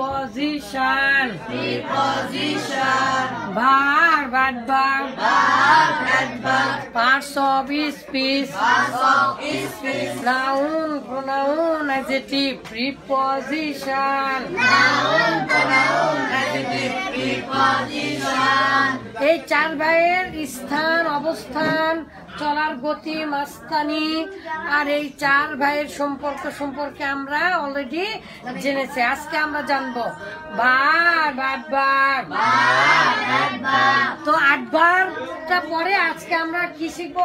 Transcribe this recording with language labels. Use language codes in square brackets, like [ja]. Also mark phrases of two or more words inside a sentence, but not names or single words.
[en] preposition. Preposition. Verb, adverb. Verb, adverb. Parts of speech. Parts of speech. Noun, pronoun, adjective, preposition. Noun, pronoun, adjective, preposition. [bn] এই চার ভাইয়ের স্থান, অবস্থান, চলার গতি, মাস্তানি আর এই চার ভাইয়ের সম্পর্ক সম্পর্কে আমরা অলরেডি জেনেছি। আজকে আমরা জানবো [en] verb, adverb. [bn] তো অ্যাডভার্বটা পরে আজকে আমরা কি শিখবো?